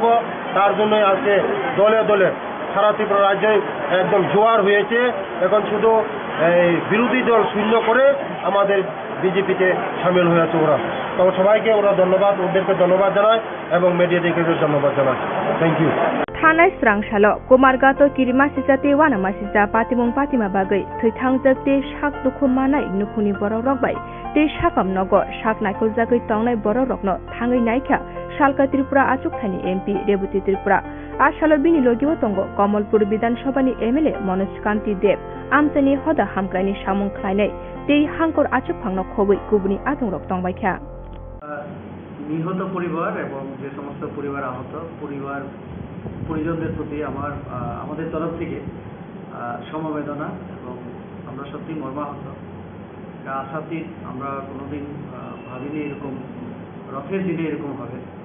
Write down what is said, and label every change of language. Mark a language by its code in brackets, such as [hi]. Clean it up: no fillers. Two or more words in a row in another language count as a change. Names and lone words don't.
[bn] তার জন্য আজকে দলে দলে সারা ত্রিপুরা রাজ্যে একদম জোয়ার হয়েছে। এখন শুধু এই বিরোধী দল শূন্য করে আমাদের বিজেপিতে সামিল হয়েছে ওরা। তো সবাইকে ওরা ধন্যবাদ, ওদেরকে ধন্যবাদ জানায় এবং মিডিয়াদেরকে ধন্যবাদ জানায়। [en] Thank you. [trp] Thanai Srangsalo Komargato Kirimasisate Wanamasisa Patimong Patima Bagai Thaitangjak Te Shak Dukhumana Nukuni Borok Rokbai Te Shakam Nogo Shak Naikol Jagai Tongnai Borok Rokno Thangai Naikha Shalka Tripura Achuk Thani MP Deputy Tripura Ashalo Bini Logio Tongo Kamalpur Bidan Sabhani MLA Manoj Kanti Deb Amsani Hoda Hamkraini Samung Khlainai Te Hangkor Achuk Phangno Khobui Kubuni Atung Rok Tongbaikha [bn] নিহত পরিবার এবং যে সমস্ত পরিবার আহত পরিজনদের প্রতি আমাদের তরফ থেকে সমবেদনা, এবং আমরা সত্যি মর্মাহত। এটা আশাতীত, আমরা কোনোদিন ভাবিনি এরকম রথের দিনে এরকম হবে।